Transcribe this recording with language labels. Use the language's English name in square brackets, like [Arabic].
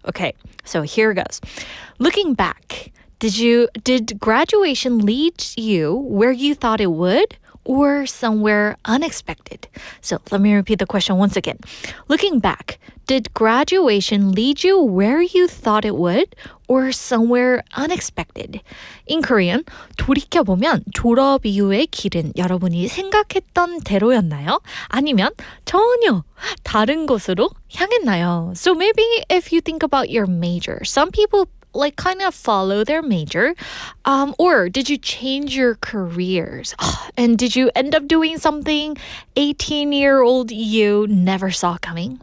[English] Okay, so here goes. Looking back, did graduation lead you where you thought it would? Or somewhere unexpected? So let me repeat the question once again. Looking back, did graduation lead you where you thought it would? Or somewhere unexpected? In Korean, [Korean] 돌이켜보면 졸업 이후의 길은 여러분이 생각했던 대로였나요? 아니면 전혀 다른 곳으로 향했나요? [English] So maybe if you think about your major, some people like kind of follow their major? Or did you change your careers? And did you end up doing something 18-year-old you never saw coming?